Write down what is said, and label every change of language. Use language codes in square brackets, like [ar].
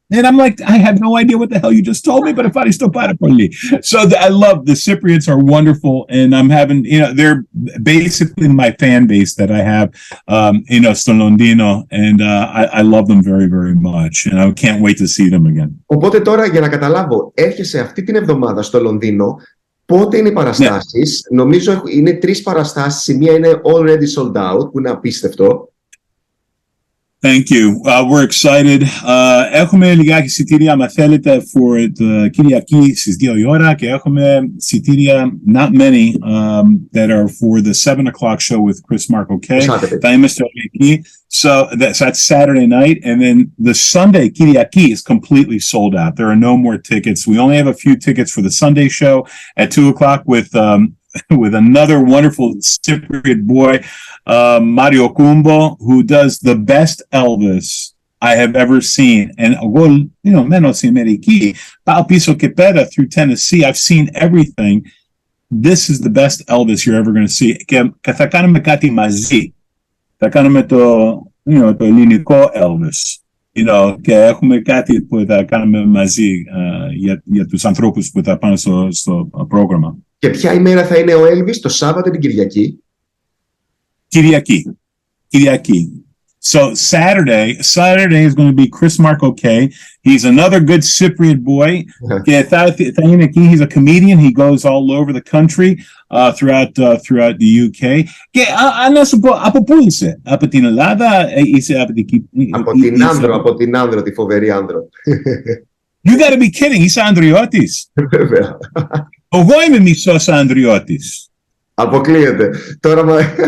[en] And I'm like, I have no idea what the hell you just told me, but [el] ευχαριστώ πάρα πολύ. [en] So I love, the Cypriots are wonderful, and I'm having, they're basically my fan base that I have, [el] στο Λονδίνο, [en] and I love them very, very much, and I can't wait to see them again. [el] Οπότε τώρα, για να καταλάβω, έρχεσαι αυτή την εβδομάδα στο Λονδίνο. Πότε είναι οι παραστάσεις? Νομίζω είναι 3 παραστάσεις, η μία είναι [en] already sold out, [el] που είναι απίστευτο. [en] Thank you. We're excited. [el] Έχουμε λιγάκι εισιτήρια, αν θέλετε, [en] for the [el] Κυριακή στις 2 η ώρα και έχουμε εισιτήρια, [en] not many, that are for the 7 o'clock show with [el] Chris Marco K. Θα είμαι στο εκεί. [en] So that's Saturday night. And then the Sunday, Kiriaki, is completely sold out. There are no more tickets. We only have a few tickets for the Sunday show at 2 o'clock with another wonderful Cypriot boy, Mario Kumbo, who does the best Elvis I have ever seen. [el] And menos in Ameriki, πάω πίσω και πέρα through Tennessee. [en] I've seen everything. This is the best Elvis you're ever going to see. [el] Και θα κάνουμε κάτι μαζί. Θα κάνουμε το ελληνικό Elvis. Και έχουμε κάτι που θα κάνουμε μαζί για τους ανθρώπους που θα πάνε στο πρόγραμμα. Και ποια ημέρα θα είναι ο Elvis, το Σάββατο ή την Κυριακή? Κυριακή. [en] So Saturday is going to be Chris Marco K. He's another good Cypriot boy. [el] Και θα είναι εκεί. [en] He's a comedian. He goes all over the country, throughout the UK. [el] Και να σου πω, από πού είσαι? Από την Ελλάδα? Είσαι από την Κύπρο? Από την Άνδρο, τη φοβερή Άνδρο. [en] You gotta be kidding. [el] Είσαι Ανδριώτης? Βέβαια. Εγώ είμαι μισός Ανδριώτης. Αποκλείεται. Τώρα...